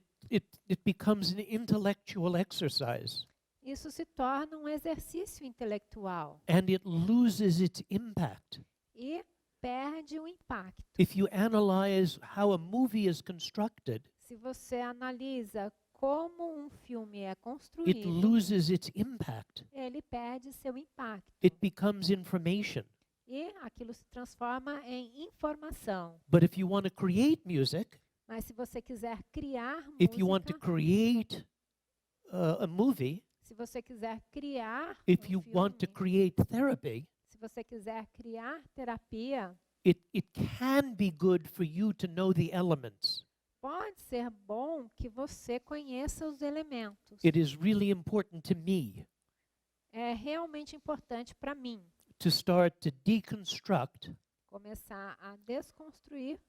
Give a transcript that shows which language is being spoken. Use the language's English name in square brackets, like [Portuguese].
[English] it becomes an intellectual exercise, [Portuguese] isso se torna um exercício intelectual [English] and it loses its impact. [Portuguese] e perde o impacto. [English] If you analyze how a movie is constructed, [Portuguese] Se você analisa como um filme é [English] it [Portuguese] construído, [English] loses its impact. [Portuguese] ele perde seu impacto. [English] It becomes information. [Portuguese] E aquilo se transforma em informação. [English] But if you want to create music, [Portuguese] Mas se você quiser criar [English] if you want to [Portuguese] música, [English] create a movie, [Portuguese] se você quiser criar [English] if you want to [Portuguese] filme, [English] create therapy, [Portuguese] se você quiser criar terapia, [English] it can be good for you to know the elements. [Portuguese] pode ser bom que você conheça os elementos. [English] It is really important to me [Portuguese] É realmente importante para mim [English] to start to deconstruct [Portuguese] começar a desconstruir